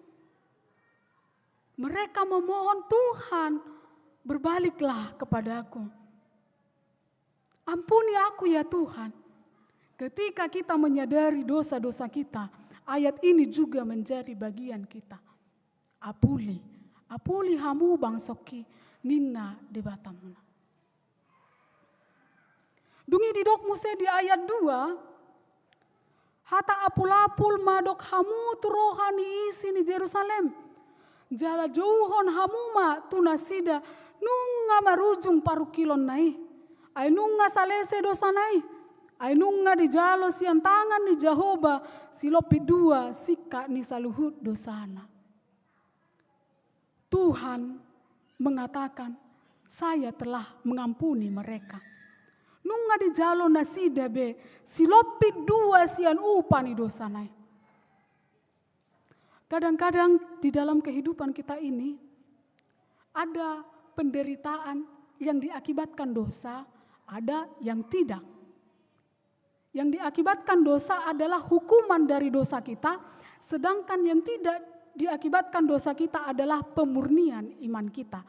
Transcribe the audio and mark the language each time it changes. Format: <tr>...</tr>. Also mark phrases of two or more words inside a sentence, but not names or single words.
<id>Mereka memohon Tuhan, berbaliklah kepadaku. Ampuni aku ya Tuhan. Ketika kita menyadari dosa-dosa kita, ayat ini juga menjadi bagian kita.</id> <bbc>Apuli hamu bangsoki ninna debatamuna. Dungi didok muse di ayat 2. Hata apul-apul madok hamu turohani isi ni Jerusalem. Jala jauhon hamuma tunasida nunga marujung parukilon nai. Ay nunga salese dosanai, ay nunga di jalo sian tangan ni Jehovah, silopi dua sika ni saluhut dosana.</bbc> <id>Tuhan mengatakan, saya telah mengampuni mereka.</id> <bbc>Nunga di jalo nasida be, silopi dua sian upani dosanai.</bbc> <id>Kadang-kadang di dalam kehidupan kita ini, ada penderitaan yang diakibatkan dosa, ada yang tidak. Yang diakibatkan dosa adalah hukuman dari dosa kita, sedangkan yang tidak diakibatkan dosa kita adalah pemurnian iman kita.</id>